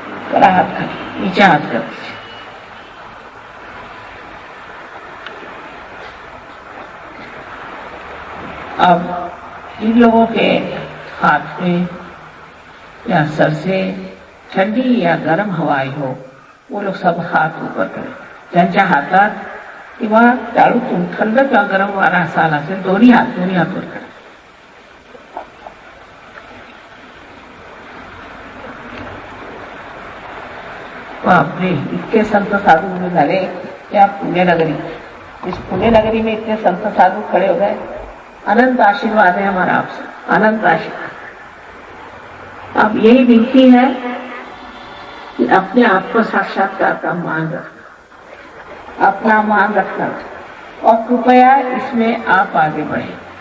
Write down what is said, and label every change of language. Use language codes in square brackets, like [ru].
[hi] करा हाथ खाली, नीचे हाथ कर दीजिए। अब जिन लोगों के हाथ में या सर से ठंडी या गरम हवाई हो, वो लोग सब हात ऊपर करें। [mr] ज्यांच्या हातात किंवा टाळूतून थंड किंवा गरम वारा असा आला असेल, दोन्ही हात वर करें। बापरे, इतके संत साधू उभे झाले या पुण्य नगरी। [hi] इस पुण्य नगरी में इतने संत साधु खड़े हो गए। अनंत आशीर्वाद है हमारा आपसे, अनंत आशीर्वाद। अब यही विनती है कि अपने आप को साक्षात्कार का मान रखना, अपना मान रखना और कृपया इसमें आप आगे बढ़े।